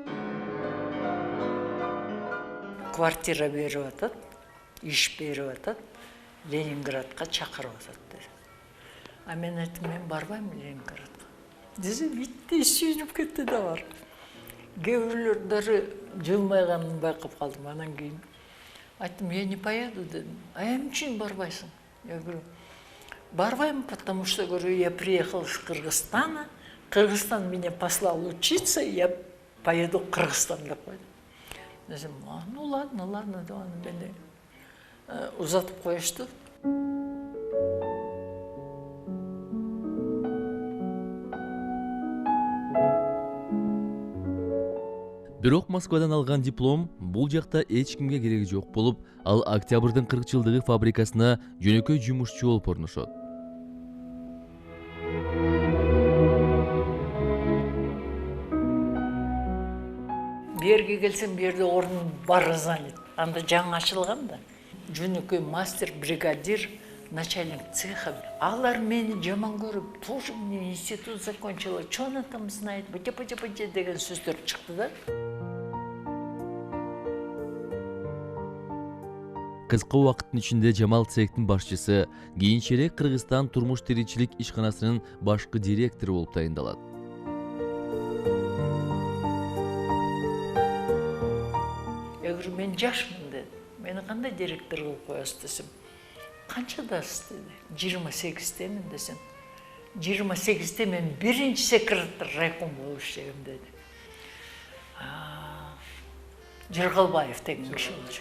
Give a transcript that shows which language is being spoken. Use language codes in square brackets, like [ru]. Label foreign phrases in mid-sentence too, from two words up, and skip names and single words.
[ky] Квартира берип атат, иш берип атат, Ленинградка чакырып атат dedi. А мен айттым, мен барбайм Ленинградка. Десе, битти сүйүнүп кетти да бар. Кээ бирлер даже жылмайганын байкап калдым. Анан кийин айттым, [ru] я не поеду [ky] дедим. А эмне үчүн барбайсың? [ru] Я говорю, барбайм, потому что, говорю, я приехал из Кыргызстана, Кыргызстан меня послал учиться, я поеду в Кыргызстан [ky] деп койдум. Десем, [ru] ну ладно, ладно, [ky] деп аны мени узатып коюшту. Бирок Москвадан алган диплом бул жакта эч кимге кереги жок болуп, ал Октябрдын 40-жылдыгы фабрикасына жөнөкөй жумушчу болуп орношот. Берге келсем, берде орун бар занят. Анда жаңы ачылган да. Жөнөкөй мастер, бригадир, [ru] начальник цеха. [ky] Алар мени жаман көрүп, [ru] тоже мне институт закончила, что она там знает, [ky] быте деген сөздөр чыкты да. Кыска убакыттын ичинде Жамал цехтин башчысы, кийинчерээк Кыргызстан турмуш тиричилик ишканасынын башкы директору болуп тайындалат. [ru] Я говорю, [ky] мен жашмын дедим. Мени кандай директор кылып коесуз десем, канчадасыз деди. 28-темин десем. 28-те мен биринчи секретарь райком болуп иштегем деди. Жыргалбаев деген киши болчу.